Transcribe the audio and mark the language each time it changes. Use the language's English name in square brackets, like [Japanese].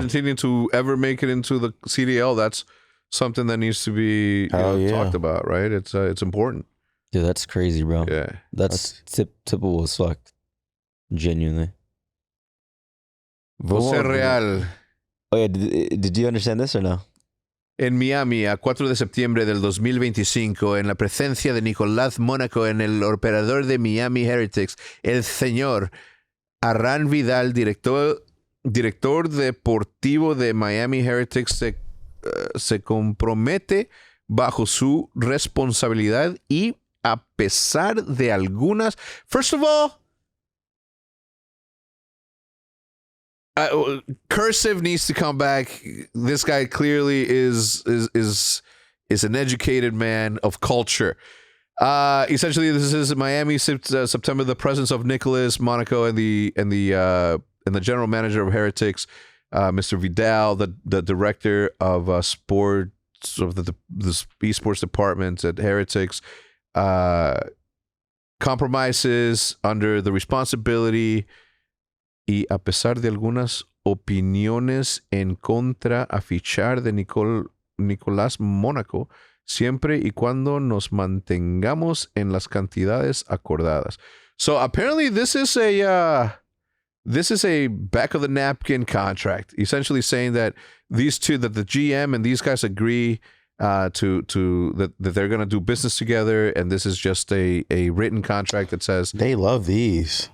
[English] Argentinian to ever make it into the CDL. That's something that needs to be talked about, right? It's important. Dude, that's crazy, bro. Yeah, that's typical as fuck. Genuinely. José Real. Oh yeah, did you understand this or no? [Spanish] En Miami, a 4 de septiembre del 2025, en la presencia de Nicolás Mónaco en el operador de Miami Heretics, el señor Arran Vidal, director deportivo de Miami Heretics, se compromete bajo su responsabilidad y a pesar de algunas... [English] First of all, cursive needs to come back. This guy clearly is an educated man of culture. Essentially, this is Miami, September. The presence of Nicholas Monaco and the general manager of Heretics, Mr. Vidal, the director of sports of the Esports department at Heretics, compromises under the responsibility. [Spanish] Y a pesar de algunas opiniones en contra a fichar de Nicolás Mónaco, siempre y cuando nos mantengamos en las cantidades acordadas. [English] So apparently this is a back of the napkin contract, essentially saying that the GM and these guys agree that they're going to do business together, and this is just a written contract that says They love these.